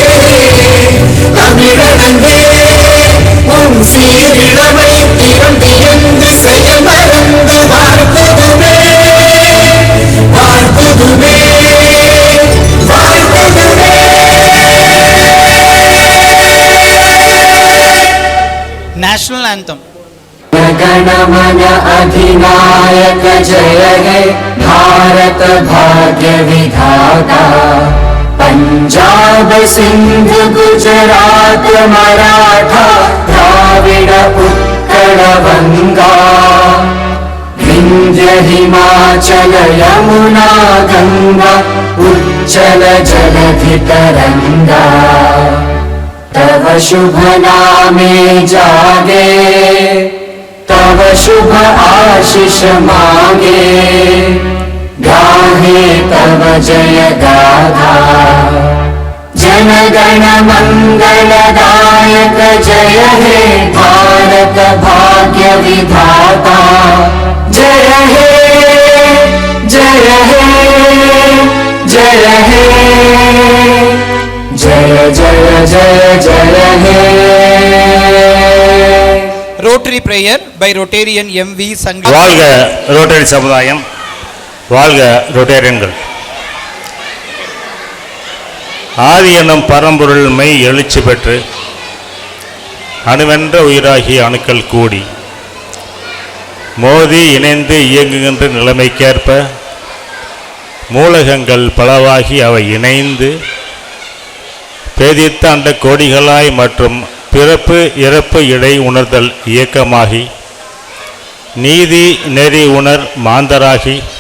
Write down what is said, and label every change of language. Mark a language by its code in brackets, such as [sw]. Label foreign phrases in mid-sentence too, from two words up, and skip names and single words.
[ta] தமிழனங்கே உன் சீரிழமை திறந்தியந்து செயல் மறந்து வாழ்த்துதுமே வாழ்த்துதுமே வாழ்த்துதுமே. [en] National anthem. [bn] গণমন অধিনায়ক জয় হে ভারত ভাগ্য বিধাতা পাঞ্জাব সিন্ধু গুজরাট মরাঠা দ্রাবিড় উৎকল বঙ্গ বিন্ধ্য হিমাচল যমুনা গঙ্গা উচ্ছল জলধি তরঙ্গ তব শুভ নামে জাগে তব শুভ আশিস মাগে গাহে তব জয় গাথা জন গণ মঙ্গলদায়ক জয় হে ভারত ভাগ্য বিধাতা জয় হে জয় হে জয় হে জয় জয় জয় জয় হে. [en] Rotary prayer by Rotarian M V Sangili. [ta] வாழ்க ரோட்டரி சமுதாயம், வாழ்க ரொட்டேரியன்கள். ஆதி எனும் பரம்பொருள் மெய் எழுச்சி பெற்று அணுவென்ற உயிராகிய அணுக்கள் கூடி மோதி இணைந்து இயங்குகின்ற நிலைமைக்கேற்ப மூலகங்கள் பலவாகி அவை இணைந்து பேதித்த அண்ட கோடிகளாய் மற்றும் பிறப்பு இறப்பு இடை உணர்தல் இயக்கமாகி நீதி நெறி உணர் மாந்தராகி